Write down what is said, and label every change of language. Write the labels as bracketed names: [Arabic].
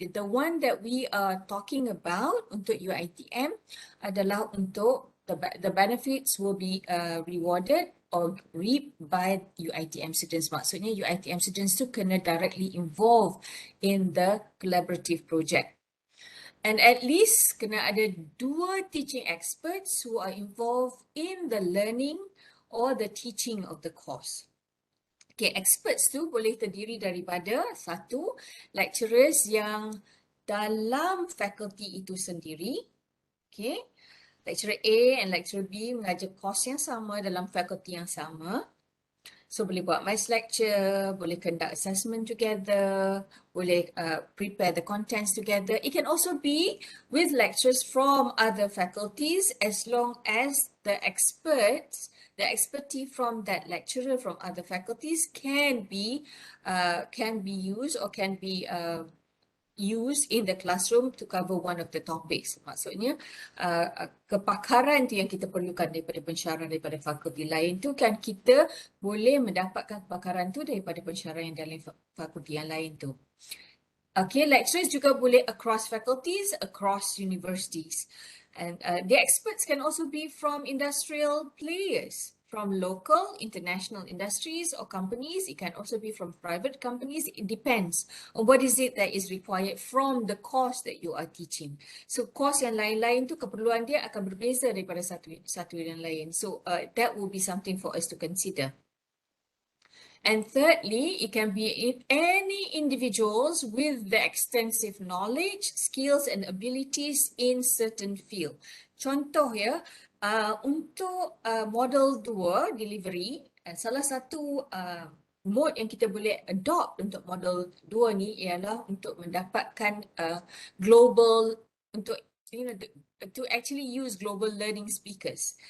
[English] The one that we are talking about [Malay] untuk UITM adalah untuk [English] the benefits will be rewarded or reaped by UITM students. Maksudnya UITM students tu kena directly involved in the collaborative project. And at least [Malay] kena ada [English] 2 teaching experts who are involved in the learning or the teaching of the course. [Malay] Okay, experts tu boleh terdiri daripada 1, lecturers yang dalam faculty itu sendiri. Okay. [English] Lecturer A and lecturer B [Malay] mengajar course yang sama dalam fakulti yang sama. [English] So boleh buat mass lecture, boleh conduct assessment together, boleh prepare the contents together. It can also be with lecturers from other faculties as long as the expertise from that lecturer from other faculties can be used or can be used in the classroom to cover one of the topics. [Malay] Maksudnya kepakaran tu yang kita perlukan daripada pensyarah daripada fakulti lain tu kan kita boleh mendapatkan kepakaran tu daripada pensyarah yang dalam fakulti yang lain tu. [English] Okay, lecturers juga boleh across faculties, across universities. And the experts can also be from industrial players, from local, international industries or companies. It can also be from private companies. It depends on what is it that is required from the course that you are teaching. [Malay] So course yang lain-lain tu keperluan dia akan berbeza daripada satu yang lain. [English] So that will be something for us to consider. And thirdly, it can be any individuals with the extensive knowledge, skills and abilities in certain field. [Malay] Contoh ya, untuk model 2 delivery, salah satu mode yang kita boleh adopt untuk model 2 ni ialah untuk mendapatkan global, untuk [English] to actually use global learning speakers.